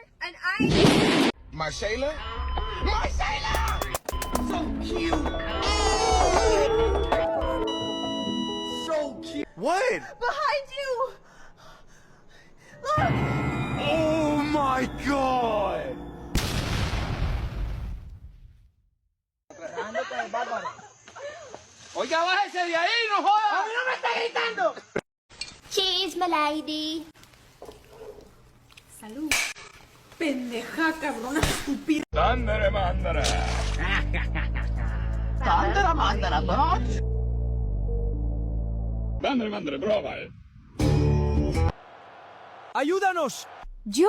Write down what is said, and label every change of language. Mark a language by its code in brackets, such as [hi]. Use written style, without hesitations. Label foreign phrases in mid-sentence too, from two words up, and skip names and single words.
[en] An ice... Marcela? Marcela! So cute! So cute! What? Behind you! Look! Oh my god! [es] Oiga, bájese de ahí, no joda. no me está gritando! [en] Cheese, my lady. [es] Salud. Pendeja, cabrona, estúpida. Mándara, mándara. Mándara, mándara, bitch. Mándara, mándara, brava. ¡Ayúdanos! ¿Yo?